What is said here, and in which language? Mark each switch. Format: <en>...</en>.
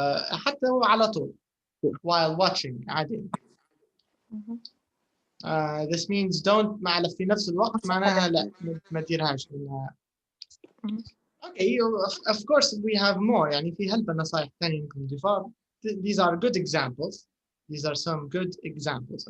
<ar>حتى على طول</ar> <en>while watching</en> <ar>عادي.</ar> <en>This means</en> <ar>don't مع في نفس الوقت معناها لا ما تديرهاش.</ar> <en>Okay, of course we have more.</en> <ar>يعني في هلبة نصائح ثانية ممكن نضيفها.</ar> <en>These are good examples. These are some good examples.</en>